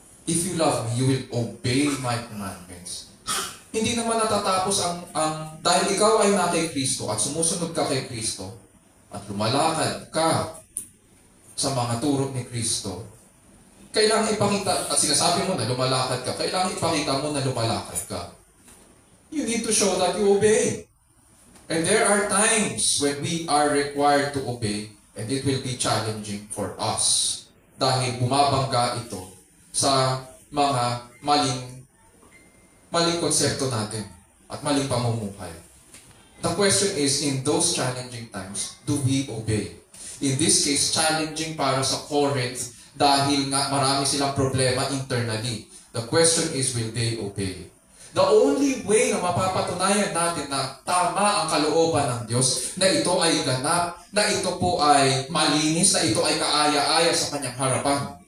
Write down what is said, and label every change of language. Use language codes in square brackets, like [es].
[en] If you love me, you will obey my commandments. [tl] Hindi naman natatapos dahil ikaw ay na kay Kristo at sumusunod ka kay Kristo, at lumalakad ka sa mga turo ni Kristo, kailangan ipakita, at sinasabi mo na lumalakad ka, kailangan ipakita mo na lumalakad ka. [en] You need to show that you obey. And there are times when we are required to obey, and it will be challenging for us. [tl] Dahil bumabangga ito sa mga maling konsepto natin at maling pamumuhay. [en] The question is, in those challenging times, do we obey? In this case, challenging [tl] para sa Corinth dahil nga marami silang problema internally. [en] The question is, will they obey? The only way [tl] na mapapatunayan natin na tama ang kalooban ng Diyos, na ito ay ganap, na ito po ay malinis, na ito ay kaaya-aya sa Kanyang harapan.